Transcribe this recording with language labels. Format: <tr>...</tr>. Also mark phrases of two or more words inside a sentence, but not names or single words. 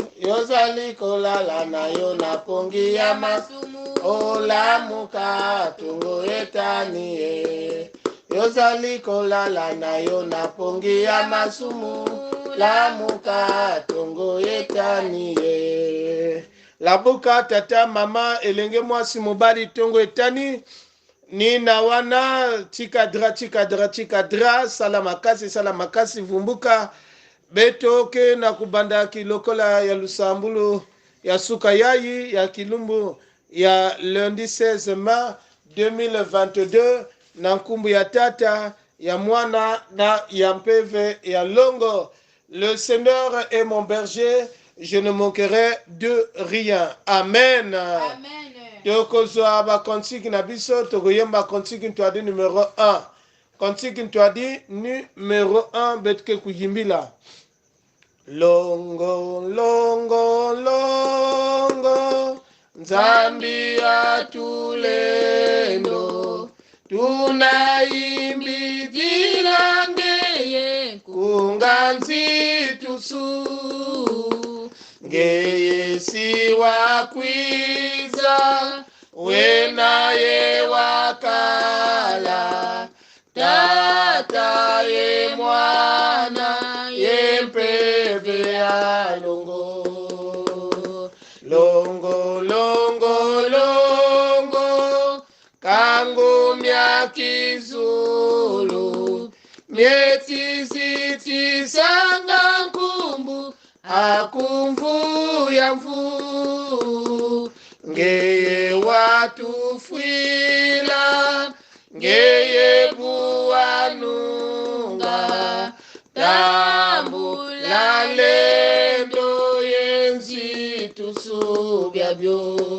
<ln>Yo zali kolala na yo na pongi ya masumu, o lamuka tungo etaniye. Yo zali kolala na yo na pongi ya masumu, lamuka tungo etaniye. Labuka tata mama elenge mwasi mobali tongo etani.</ln> <kg>Nina wana chikadra salamakasi vumbuka betoke na kubanda kilokola ya lusambulu ya suka yayi ya kilumbu ya lundi 16 mai 2022 na nkumbu ya tata ya mwana na ya mpeve ya longo.</kg> <fr>Le Seigneur est mon berger, je ne manquerai de rien. Amen. Amen.</fr> <ln>Tokozwa ba kontiki na biso tokoyemba kontiki ntwadi numéro 1.</ln> <kg>Kontiki ntwadi numéro 1 betke kuyimbila. Longo longo longo nzambi atulendo tunaimbidila ngeye kunganzi tusu ngeye si wakwiza wena ye wakala tata ye mwana ye mpeve ya longo longo longo longo kangu myakizulu myetizitisanga nkumbu akumvu ya mvu ngeye watufwila ngeye buwanunga tambula lendo yenzi tusubyabyo</kg>